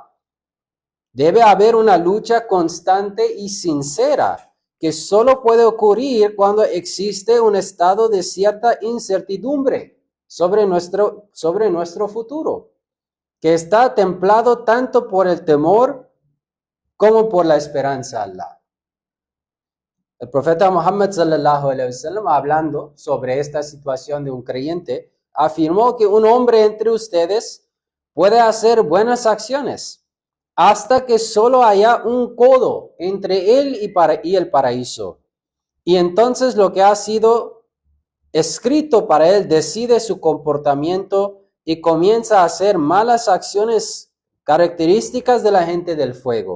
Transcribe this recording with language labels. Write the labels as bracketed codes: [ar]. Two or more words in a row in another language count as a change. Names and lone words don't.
[es] Debe haber una lucha constante y sincera que solo puede ocurrir cuando existe un estado de cierta incertidumbre sobre nuestro futuro, que está templado tanto por el temor como por la esperanza a Allah. El profeta Muhammad [ar] صلى الله عليه وسلم, [es] hablando sobre esta situación de un creyente, afirmó que un hombre entre ustedes puede hacer buenas acciones hasta que solo haya un codo entre él y el paraíso. Y entonces lo que ha sido escrito para él decide su comportamiento y comienza a hacer malas acciones características de la gente del fuego.